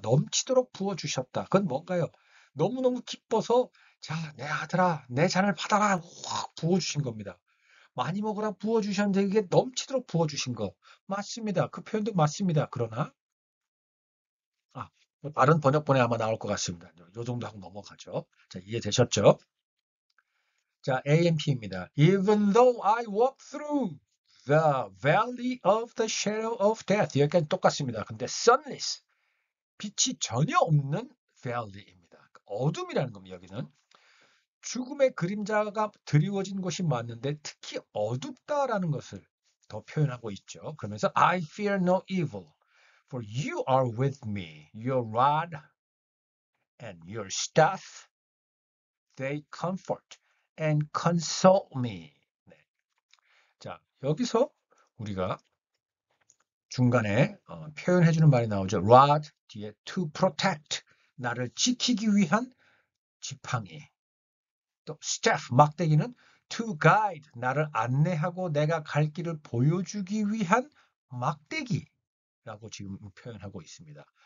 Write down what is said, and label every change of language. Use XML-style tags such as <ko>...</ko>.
<ko>넘치도록 부어주셨다. 그건 뭔가요? 너무너무 기뻐서 자, 내 아들아, 내 잔을 받아라. 확 부어주신 겁니다. 많이 먹으라 부어주셨는데 이게 넘치도록 부어주신 거. 맞습니다. 그 표현도 맞습니다. 그러나 아, 뭐 다른 번역본에 아마 나올 것 같습니다. 요 정도 하고 넘어가죠. 자, 이해되셨죠? 자, AMP입니다.</ko> <en>Even though I walk through the valley of the shadow of death.</en> <ko>여기까지 똑같습니다. 근데 sunless, 빛이 전혀 없는 valley입니다. 어둠이라는 겁니다. 여기는. 죽음의 그림자가 드리워진 곳이 맞는데 특히 어둡다라는 것을 더 표현하고 있죠. 그러면서</ko> <en>I fear no evil, for you are with me. Your rod and your staff, they comfort and console me.</en> <ko>네. 자, 여기서 우리가 중간에 표현해주는 말이 나오죠. rod 뒤에</ko> <en>to protect,</en> <ko>나를 지키기 위한 지팡이. 또 staff, 막대기는</ko> <en>to guide,</en> <ko>나를 안내하고 내가 갈 길을 보여주기 위한 막대기라고 지금 표현하고 있습니다.</ko>